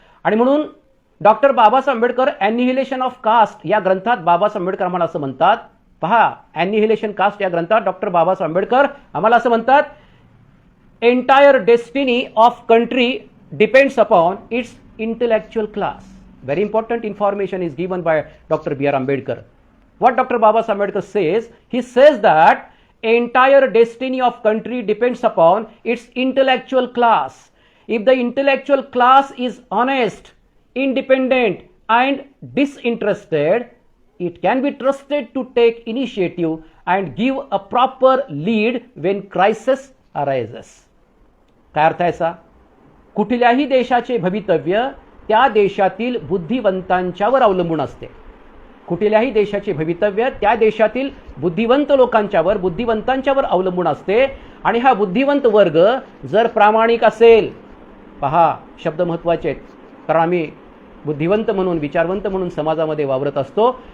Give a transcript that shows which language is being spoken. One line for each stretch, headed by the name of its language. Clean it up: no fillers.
Marathi: आणि म्हणून doctor Babasaheb Ambedkar ॲनिहिलेशन of caste या ग्रंथात बाबासाहेब आंबेडकर आम्हाला असं म्हणतात. पहा, ॲनिहिलेशन कास्ट या ग्रंथात डॉक्टर बाबासाहेब आंबेडकर आम्हाला असं म्हणतात,
English: Entire destiny of country depends upon its intellectual class. Very important information is given by doctor B R Ambedkar. What Dr. Babasaheb Ambedkar says, he says that entire destiny of country depends upon its intellectual class. If the intellectual class is honest, independent and disinterested, it can be trusted to take initiative and give a proper lead when crisis arises.
Marathi: काय अर्थ आहे याचा? कुठल्याही देशाचे भवितव्य त्या देशातील बुद्धिवंतांच्यावर अवलंबून असते. कुठल्याही देशाचे भवितव्य त्या देशातील बुद्धिवंतांच्यावर अवलंबून असते. आणि हा बुद्धिवंत वर्ग जर प्रामाणिक असेल, पहा शब्द महत्त्वाचे आहेत, कारण आम्ही बुद्धिवंत म्हणून विचारवंत म्हणून समाजामध्ये वावरत असतो.